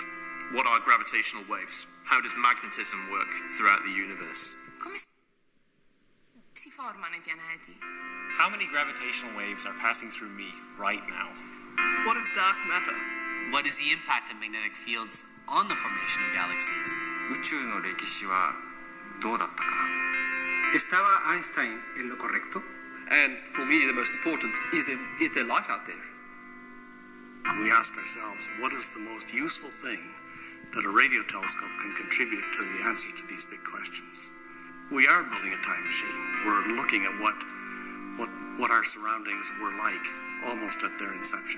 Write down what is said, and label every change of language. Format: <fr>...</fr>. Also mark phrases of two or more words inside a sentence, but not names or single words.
<en>What are gravitational waves? How does magnetism work throughout the universe?</en> <it>Come si formano I pianeti?</it> <en>How many gravitational waves are passing through me right now? What is dark matter? What is the impact of magnetic fields on the formation of galaxies?</en> <ja>宇宙の歴史はどうだったかな?</ja> <es>¿Estaba Einstein en lo correcto?</es> <en>And for me, the most important is there life out there? We ask ourselves, what is the most useful thing that a radio telescope can contribute to the answer to these big questions? We are building a time machine. We're looking at what our surroundings were like almost at their inception.</en>